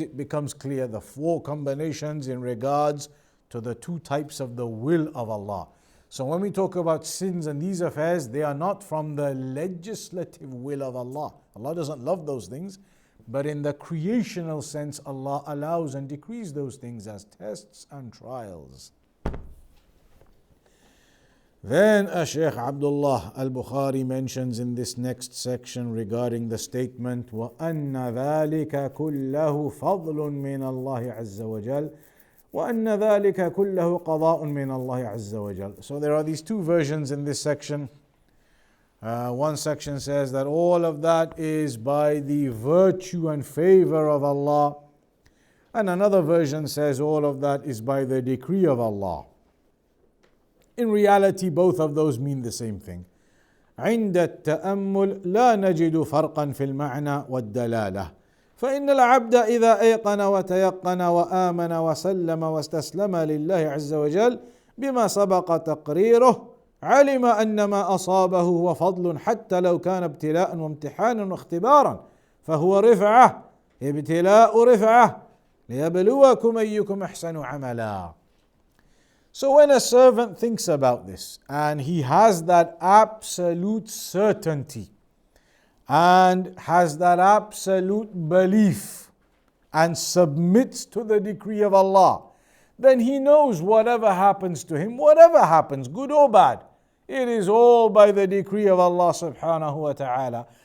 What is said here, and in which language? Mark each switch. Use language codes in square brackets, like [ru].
[en] It becomes clear the four combinations in regards to the two types of the will of Allah. So when we talk about sins and these affairs, they are not from the legislative will of Allah. Allah doesn't love those things. But in the creational sense, Allah allows and decrees those things as tests and trials. Then Shaykh Abdullah al-Bukhari mentions in this next section regarding the statement [ar] وَأَنَّ ذَلِكَ كُلَّهُ فَضْلٌ مِّنَ اللَّهِ عَزَّ وَجَلَّ وَأَنَّ ذَلِكَ كُلَّهُ قَضَاءٌ مِّنَ اللَّهِ عَزَّ وَجَلَّ. [en] So there are these two versions in this section. One section says that all of that is by the virtue and favor of Allah. And another version says all of that is by the decree of Allah. In reality, both of those mean the same thing. [ar] عند التأمل لا نجد فرقا في المعنى والدلالة. فإن العبد إذا أيقن وتيقن وآمن وسلم واستسلم لله عز وجل بما سبق تقريره علم أن ما أصابه هو فضل حتى لو كان ابتلاء وامتحانا واختبارا فهو رفعة ابتلاء رفعة ليبلوكم أيكم أحسن عملا. [en] So when a servant thinks about this and he has that absolute certainty and has that absolute belief and submits to the decree of Allah, then he knows whatever happens to him, whatever happens, good or bad, it is all by the decree of Allah subhanahu wa ta'ala.